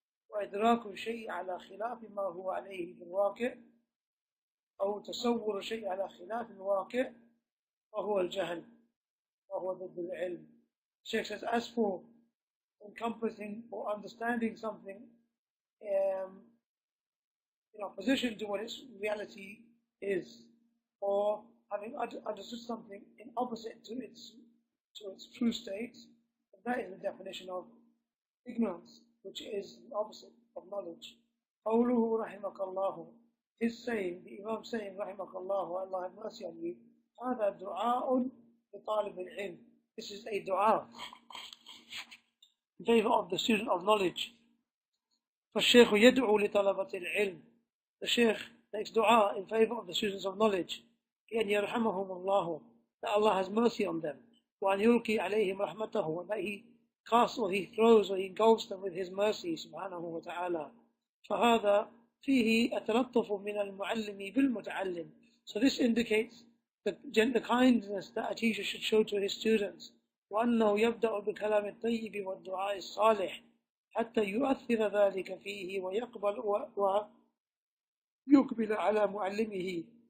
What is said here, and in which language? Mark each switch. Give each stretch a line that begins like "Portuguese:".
Arabic: وإدراك الشيء على خلاف ما هو عليه في الواقع أو تصور الشيء على خلاف الواقع وهو الجهل وهو ضد العلم.
English: Shaykh says, as for encompassing or understanding something in opposition to what its reality is, or having understood something in opposite to its true state, that is the definition of ignorance, which is the opposite of knowledge.
Arabic: قوله رحمك الله,
English: his saying, the Imam saying
Arabic: رحمك الله,
English: Allah have mercy on you,
Arabic: هذا دعاء لطالب العلم.
English: This is a dua in favor of the student of knowledge.
Arabic: فالشيخ يدعو لطلبة العلم.
English: The Shaykh makes dua in favor of the students of knowledge.
Arabic: بأن يرحمهم الله,
English: that Allah has mercy on them.
Arabic: وأن يلقي عليهم رحمته,
English: and that He casts or He throws or He engulfs them with His mercy
Arabic: سبحانه وتعالى. فهذا فيه التلطف من المعلم بالمتعلم.
English: So this indicates the kindness that a teacher should show to his students.
Arabic: وأنه يبدأ بالكلام الطيب والدعاء الصالح حتى يؤثر ذلك فيه ويقبل ويقبل على معلمه.